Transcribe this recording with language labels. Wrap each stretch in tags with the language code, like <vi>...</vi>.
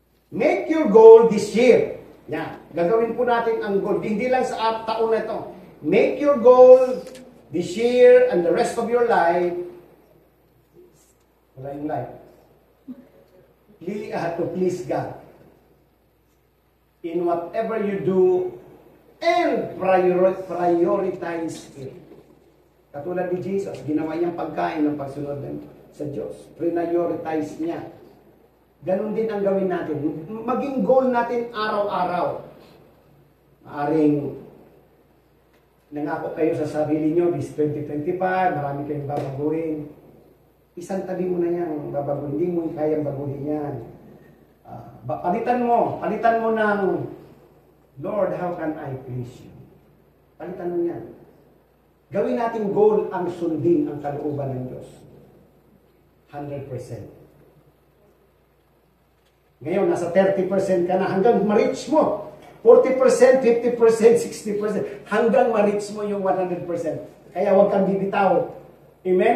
<en>Make your goal this year.</en> <tl>Yan. Gagawin po natin ang goal. Hindi lang sa taon na ito.</tl> <en>Make your goal this year and the rest of your life.</en> <tl>Wala yung life.</tl> <en>To please God. In whatever you do, and prioritize it.</en> <tl>Katulad ni Jesus, ginawa niyang pagkain ng pagsunod sa Diyos. Prioritize niya. Ganon din ang gawin natin. Maging goal natin araw-araw. Maaring nangako kayo sa sarili nyo, this 2025, marami kayong babaguhin. Isang tabi mo na yan, babaguhin. Hindi mo kayang baguhin yan. Palitan mo ng Lord,</tl> <en>how can I please you?</en> <tl>Palitan mo yan. Gawin natin goal ang sundin ang kalooban ng Diyos. 100%. Ngayon, nasa 30% ka na hanggang ma-reach mo. 40%, 50%, 60%. Hanggang ma-reach mo yung 100%. Kaya huwag kang bibitaw. Amen?</tl>